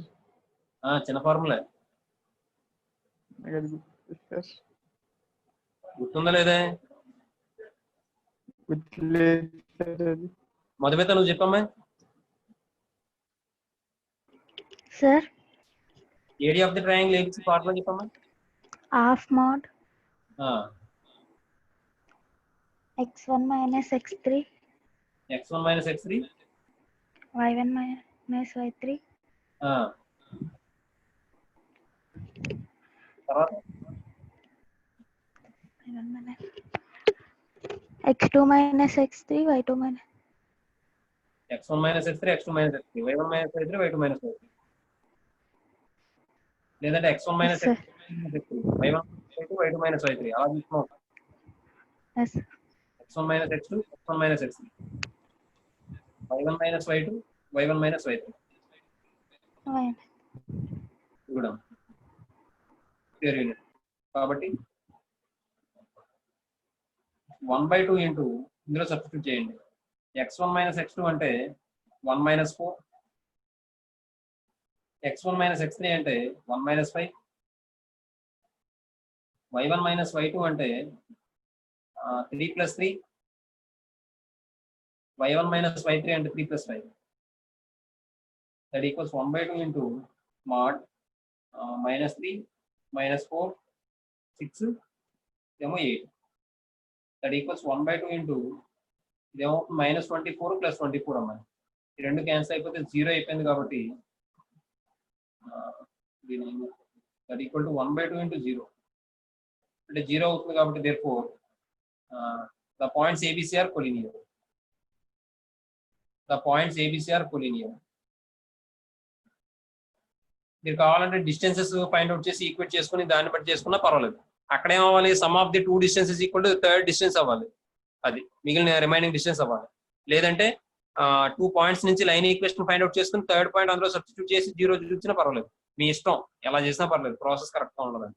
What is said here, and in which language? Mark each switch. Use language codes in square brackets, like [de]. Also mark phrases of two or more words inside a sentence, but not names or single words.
[te] చిన్న ఫార్ములా గుర్తుందా లేదే? మధుమిత నువ్వు చెప్పమ్మా. సార్ [en] area of the triangle ABC formula చెప్పమ్మా. half mod x1 - x3 y1 - y3 [te] తర్వాత x2 - x3 y2 x1 - x3 x2 - x3 y1 - y3 y2 - y3 లేదంటే x1 - x3 y1 - y2 y2 - y3 అలా తీసుకున్నాం. x1 - x2 x1 - x3 y1 - y2 y1 - y3 కూడా [en] clear unit. [te] కాబట్టి 1/2 ఇంటూ ఇందులో సబ్స్టిట్యూట్ చేయండి. x1 - x2 అంటే 1 - 4, x1 - x3 అంటే 1 - 5, y1 - y2 అంటే 3 + 3, y1 - y3 అంటే 3 + 5. [en] that equals 1/2 into mod -3 -4 6 ఏమో 8 that equals 1/2 into ఇదేమో -24 + 24 అమ్మా. [te] ఈ రెండు క్యాన్సిల్ అయిపోతే 0 అయిపోయింది కాబట్టి [en] that equal to 1/2 into 0 [te] అంటే 0 అవుతుంది కాబట్టి [en] therefore the points ABC are collinear. The points ABC are collinear. [te] మీరు కావాలంటే [en] distances find out [te] చేసి ఈక్వేట్ చేసుకుని దాన్ని బట్టి చేసుకున్నా పర్వాలేదు. అక్కడ ఏమవ్వాలి, [en] sum of the 2 distances equal to third distance [te] అవ్వాలి, అది మిగిలిన [en] remaining distance [te] అవ్వాలి. లేదంటే 2 పాయింట్స్ నుంచి [en] line equation find out [te] చేసుకుని [en] third point [te] అందులో సబ్స్టిట్యూట్ చేసి 0 చూపించినా పర్వాలేదు, మీ ఇష్టం, ఎలా చేసినా పర్లేదు, ప్రాసెస్ కరెక్ట్గా ఉండదండి.